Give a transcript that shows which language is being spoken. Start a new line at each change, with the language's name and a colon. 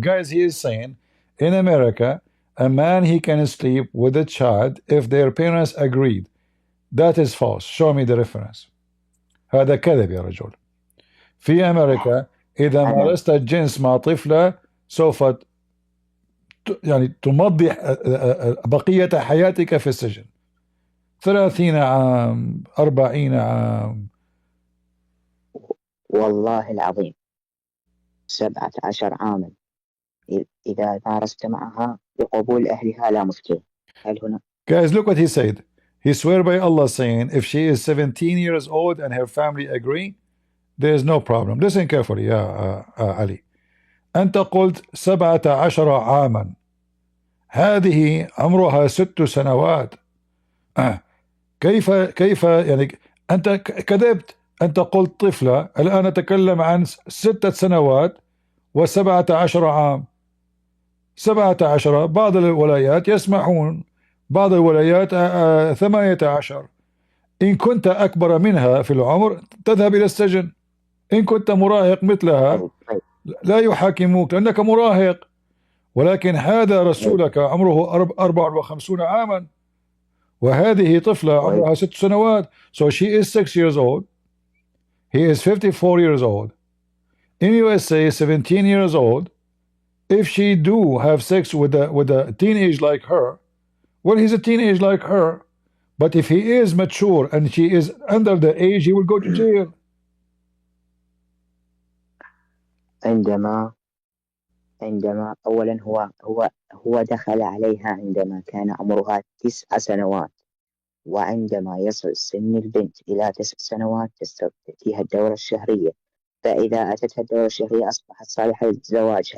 English: Guys, he is saying in America a man, he can sleep with a child if their parents agreed. That is false. Show me the reference.
Arabic: هذا كذب يا رجل. في أمريكا إذا مارست الجنس مع طفلة سوف تمضي بقية حياتك في السجن 30 عام 40 عام. والله العظيم 17 عاما إذا مارست معها بقبول أهلها لا مشكلة. هل هنا؟
English: Guys, look what he said. He swear by Allah saying if she is 17 years old and her family agree, there is no problem. Listen carefully يا علي.
Arabic: أنت قلت 17 عاما. هذه عمرها 6 سنوات. كيف يعني أنت كذبت. أنت قلت طفلة، الآن نتكلم عن 6 سنوات و17 عام. 17 بعض الولايات يسمحون، بعض الولايات 18. إن كنت أكبر منها في العمر تذهب إلى السجن. إن كنت مراهق مثلها لا يحاكموك لأنك مراهق. ولكن هذا رسولك عمره 54 عاما وهذه طفلة عمرها 6 سنوات.
English: So she is 6 years old.
Arabic: He is 54 years old.
English: in USA, 17 years old, if she do have sex with a teenage like her, well, he's a teenage like her, but if he is mature and she is under the age, he will go to jail.
Arabic: عندما أولا هو دخل عليها عندما كان عمرها 9 سنوات، وعندما يصل سن البنت إلى 9 سنوات تأتيها الدورة الشهرية، فإذا أتتها الدورة الشهرية أصبحت صالحة للزواج.